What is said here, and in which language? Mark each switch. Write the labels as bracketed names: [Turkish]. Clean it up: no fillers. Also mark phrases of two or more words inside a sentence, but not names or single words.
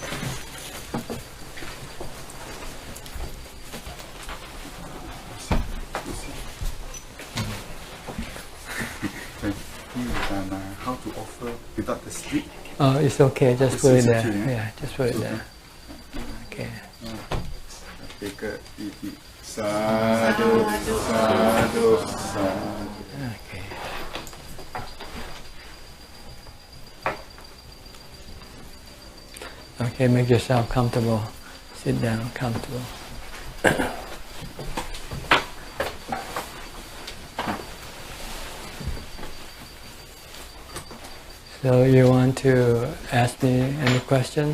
[English] How to offer without the stick? Oh, it's okay. Just put it there. Yeah, just put it there. Okay. [Pali] Sadhu, sadhu, sadhu. [English] Okay. Okay, make yourself comfortable. Sit down, comfortable. So you want to ask me any question?